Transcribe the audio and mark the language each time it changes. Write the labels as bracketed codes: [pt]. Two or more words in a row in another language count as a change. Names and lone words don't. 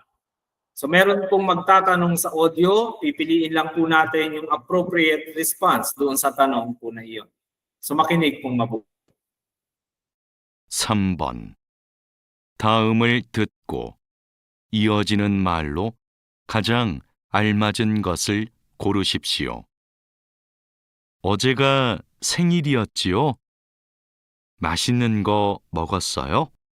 [tl] So meron pong magtatanong sa audio, pipiliin lang po natin yung [en] appropriate response [tl] doon sa tanong po na iyon. So makinig pong mabuti. [ko] 3번. 다음을 듣고 이어지는 말로 가장 알맞은 것을 고르십시오. 어제가 생일이었지요? 맛있는 거 먹었어요?